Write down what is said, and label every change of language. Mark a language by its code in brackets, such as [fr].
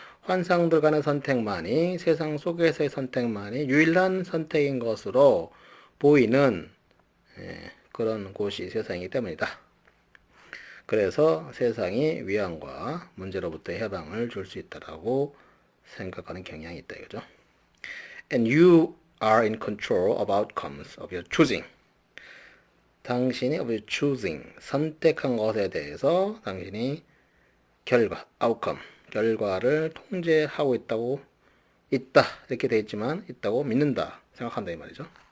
[ko] 환상들 간의 선택만이 세상 속에서의 선택만이 유일한 선택인 것으로 보이는 그런 곳이 세상이기 때문이다. 그래서 세상이 위험과 문제로부터 해방을 줄 수 있다라고 생각하는 경향이 있다 이거죠. [en] And you are in control of outcomes of your choosing. [ko] 당신이 [en] of your choosing, [ko] 선택한 것에 대해서 당신이 결과, outcome, 결과를 통제하고 있다 이렇게 되어 있지만 있다고 믿는다 생각한다 이 말이죠.